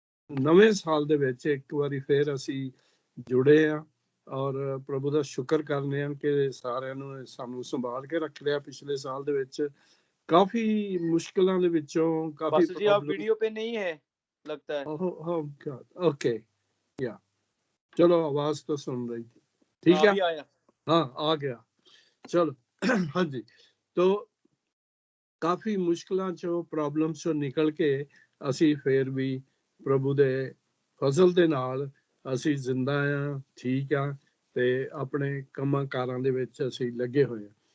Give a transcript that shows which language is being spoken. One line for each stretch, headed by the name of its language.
Punjabi: ਨਵੇਂ ਸਾਲ ਦੇ ਵਿੱਚ ਇੱਕ ਵਾਰੀ ਫੇਰ ਅਸੀਂ ਜੁੜੇ ਆ ਔਰ ਪ੍ਰਭੂ ਦਾ ਸ਼ੁਕਰ ਕਰਨੇ ਆ ਕਿ ਸਾਰਿਆਂ ਨੂੰ ਸਾਨੂੰ ਸੰਭਾਲ ਕੇ ਰੱਖ ਲਿਆ ਪਿਛਲੇ ਸਾਲ ਦੇ ਵਿੱਚ। काफी मुश्किलों ਦੇ ਵਿੱਚੋਂ काफी
Hindi: बस जी आप वीडियो पे नहीं है लगता है। ओके या चलो आवाज तो सुन रही थी ठीक है अभी आया। हाँ आ गया चलो हाँ जी
Punjabi: तो काफी मुश्किलों चों प्रॉब्लम्स चों निकल के ਅਸੀਂ ਫੇਰ ਵੀ ਪ੍ਰਭੂ ਦੇ ਫਜ਼ਲ ਦੇ ਨਾਲ ਅਸੀਂ ਜ਼ਿੰਦਾ ਆ ਠੀਕ ਆ ਤੇ ਆਪਣੇ ਕੰਮਾਂ ਕਾਰਾਂ ਦੇ ਵਿੱਚ ਅਸੀਂ ਲੱਗੇ ਹੋਏ ਆ।